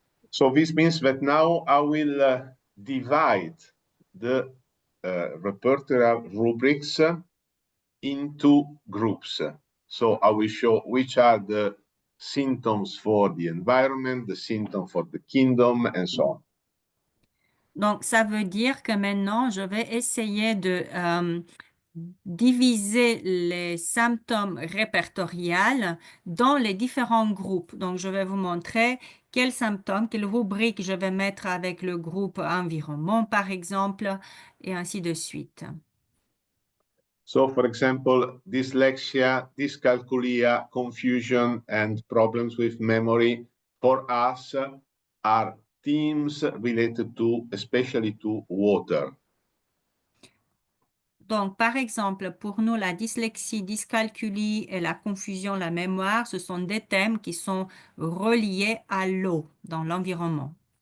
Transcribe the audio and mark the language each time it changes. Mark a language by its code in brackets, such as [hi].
[en] So this means that now I will divide the repertoire rubrics into groups. So I will show which are the symptoms for the environment, the symptom for the kingdom, and so on. [fr] Donc, ça veut dire que maintenant, je vais essayer de diviser les symptômes répertoriels dans les différents groupes. Donc, je vais vous montrer quels symptômes, quelles rubriques je vais mettre avec le groupe environnement, par exemple, et ainsi de suite. [en] So, for example, dyslexia, dyscalculia, confusion, and problems with memory for us are themes related to, especially to water. [fr] Donc, par exemple, pour nous, la dyslexie, dyscalculie et la confusion, la mémoire, ce sont des thèmes qui sont reliés à l'eau dans l'environnement.